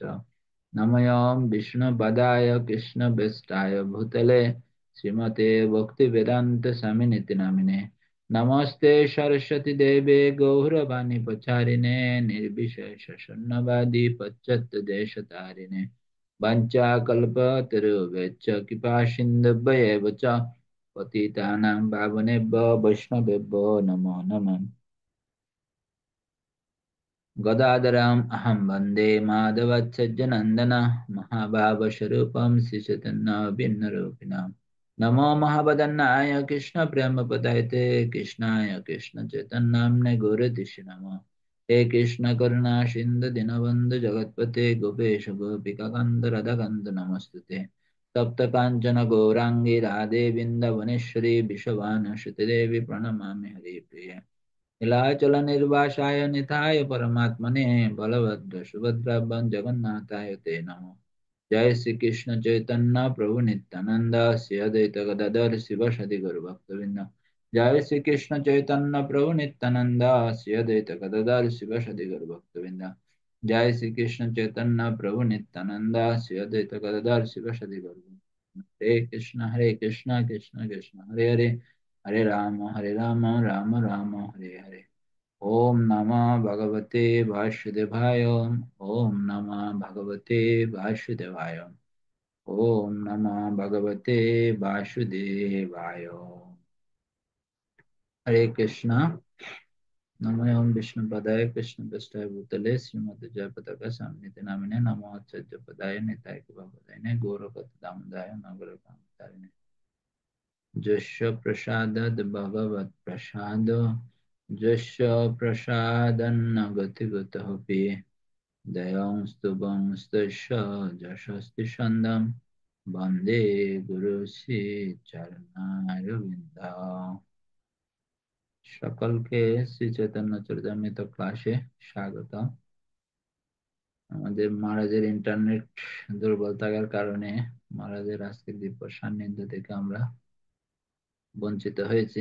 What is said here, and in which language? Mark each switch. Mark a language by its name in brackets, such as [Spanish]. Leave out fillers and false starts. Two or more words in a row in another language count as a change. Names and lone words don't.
[Sanskrit] नमोऽयं विष्णुपदाय कृष्णप्रेष्ठाय भूतले श्रीमते भक्तिवेदांत स्वामिनिति नामिने नमस्ते सरस्वती देवे गौरवाणी प्रचारिणे निर्विशेष शून्यवादी पश्चात् देशतारिणे वञ्चाकल्पतरुभ्यश्च कृपा सिन्धुभ्येव च पतितानां पावनेभ्यो वैष्णवेभ्यो नमो नमः। गदाधरम् अहं वन्दे माधवच्चनन्दन महाभावस्वरूपं श्रीचैतन्यभिन्नरूपिणम् नमो महावदन्नाय कृष्ण प्रेम पदायते कृष्णाय कृष्ण चैतन्यनाम्ने गौरतिष्ठ नमः। हे कृष्ण करुणा सिंधु दीनबन्धु जगत्पते गोपेश गोपिका कान्त राधाकान्त नमस्तुते। तप्त काञ्चन गौराङ्गी राधे वृन्दावनेश्वरी विश्वभानुसुते देवी प्रणमामि हरिप्रिये। नीलाचल निर्वासाय निताय परमात्मने बलभद्र सुभद्राभ्यां जगन्नाथाय ते नमः। जय श्री कृष्ण चैतन्य प्रभु नित्यानंद श्री अद्वैत गदाधर शिवासादि गौर भक्तवृंद। जय श्री कृष्ण चैतन्य प्रभु नित्यानंद श्री अद्वैत गदाधर शिवासादि गौर भक्तवृंद। जय श्री कृष्ण चैतन्य प्रभु नित्यानंद श्री अद्वैत गदाधर शिवासादि गौर भक्तवृंद। हरे कृष्ण कृष्ण कृष्ण हरे हरे हरे राम राम राम हरे हरे। ओम नमः भगवते वासुदेवाय ओम नमः भगवते वासुदेवाय ओम नमः भगवते वासुदेवाय। हरे कृष्णा। नमो विष्णुपदाय कृष्णप्रेष्ठाय भूतले श्रीमते जयपताका स्वामिनिति नामिने नमो आचार्यपदाय निताय कृपापदायिने गौरपतदामोदाय नगरकामचारिणे जस्य प्रसादाद् भगवत् प्रसाद जस्य प्रसादन्न गतिगतोऽपि दयांस्तु वंस्तस्य यशस्ति छन्दं वन्दे गुरुश्री চরণারবিন্দ। [Bangla] সকলকে শ্রী চৈতন্য চরিতামৃত ক্লাসে স্বাগত। আমাদের মহারাজের ইন্টারনেট দুর্বল থাকার কারণে মহারাজের আজকের দিব্য সান্নিধ্য থেকে আমরা বঞ্চিত হয়েছি।